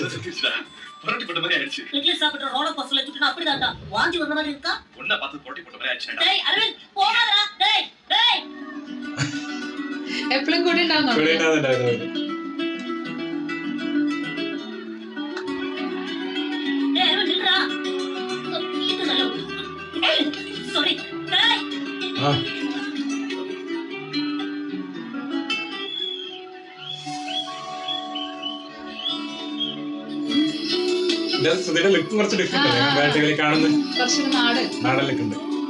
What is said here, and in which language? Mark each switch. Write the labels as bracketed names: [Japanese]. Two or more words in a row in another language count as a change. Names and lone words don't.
[Tamil] புரட்டிப்பட்ட மாதிரி ஆயிடுச்சு. இட்லி சாப்பிட்டு ரோலர் கோஸ்டர்ல சுத்தினா அப்படிதான்டா. வாந்தி வர மாதிரி இருக்கா? ஒண்ணா பார்த்து புரட்டிப்பட்ட மாதிரி ஆயிடுச்சு. டேய் அரவிந்த் போகாதடா. டேய் [Malayalam] എപ്പോഴും കൂടി ഉണ്ടാവുന്നു. [Tamil] டேய் அரவிந்த் நில்றா. இது நல்ல. சாரி. டேய் [Malayalam] സുധിയുടെ ലുക്ക് കുറച്ച് ഡിഫറെന്റ് അല്ലേ ബാറ്റുകളിൽ കാണുന്നത്? കുറച്ചൊരു നാടൻ ലുക്ക് ഉണ്ട്.